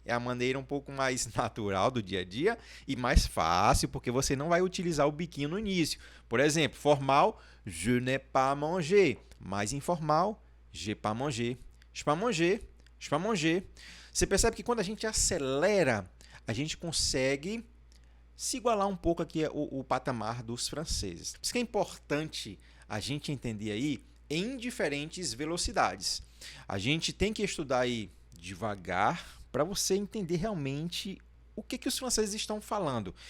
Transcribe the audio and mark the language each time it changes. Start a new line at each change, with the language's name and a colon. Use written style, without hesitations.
Portuguese: É a maneira um pouco mais natural do dia a dia e mais fácil, porque você não vai utilizar o biquinho no início. Por exemplo, formal,
French: je n'ai pas mangé.
Portuguese: Mais informal,
French: j'ai pas mangé. J'ai pas mangé, j'ai pas mangé.
Portuguese: Você percebe que quando a gente acelera, a gente consegue se igualar um pouco aqui o patamar dos franceses. Por isso que é importante a gente entender aí em diferentes velocidades. A gente tem que estudar aí devagar para você entender realmente o que os franceses estão falando.